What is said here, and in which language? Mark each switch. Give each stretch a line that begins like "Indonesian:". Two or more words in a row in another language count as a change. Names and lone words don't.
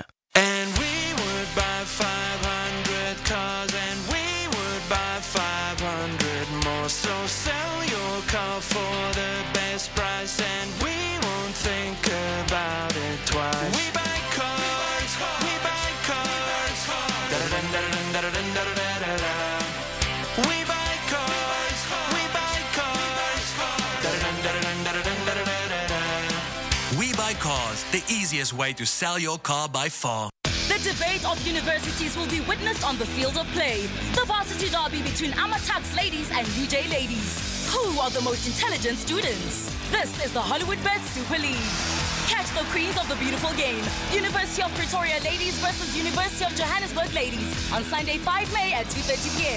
English: And we would buy 500 cars, and we would buy 500 more. So sell your car for the best price, and we won't think about it twice. We buy cars, we buy cars. Da-da-dun-da-dun-da-dun-da-dun-da-da-da. We buy cars, we buy cars. Da-da-dun-da-dun-da-dun-da-dun-da-da-da. We Buy Cars, the easiest way to sell your car by far. The debate of universities will be witnessed on the field of play. The varsity derby between Amatax ladies and UJ ladies. Who are the most intelligent students? This is the Hollywood Bet Super League. Catch the queens of the beautiful game. University of Pretoria ladies versus University of Johannesburg ladies on Sunday 5 May at 2:30 p.m.